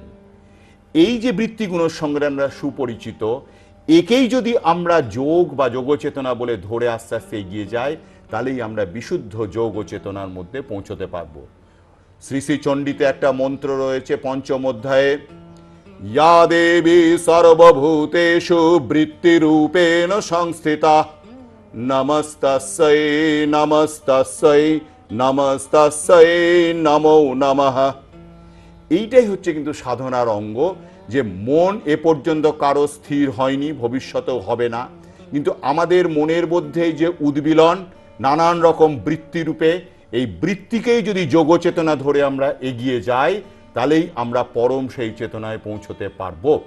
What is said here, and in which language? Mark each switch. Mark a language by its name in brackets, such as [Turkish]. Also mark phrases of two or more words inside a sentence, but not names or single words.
[Bangla] এই যে বৃত্তিগুলোর সঙ্গে আমরা সুপরিচিত, একেই যদি আমরা যোগ বা যোগ চেতনা বলে ধরে আস্তে আস্তে এগিয়ে যাই, তাহলেই আমরা বিশুদ্ধ যোগ চেতনার মধ্যে পৌঁছতে পারবো। শ্রী শ্রী চণ্ডীতে একটা মন্ত্র রয়েছে পঞ্চম অধ্যায়ে, [Sanskrit] ইয়া দেবী সর্বভূতেষু বৃত্তিরূপেণ সংস্থিতা নমস্তস্যৈ নমস্তস্যৈ নমস্তস্যৈ নমো নমঃ। [Bangla] এইটাই হচ্ছে কিন্তু সাধনার অঙ্গ, যে মন এ পর্যন্ত কারো স্থির হয়নি, ভবিষ্যতেও হবে না, কিন্তু আমাদের মনের মধ্যে যে উদ্বিলন নানান রকম বৃত্তিরূপে, এই বৃত্তিকেই যদি যোগ চেতনা ধরে আমরা এগিয়ে যাই, তাহলেই আমরা পরম সেই চেতনায় পৌঁছতে পারব।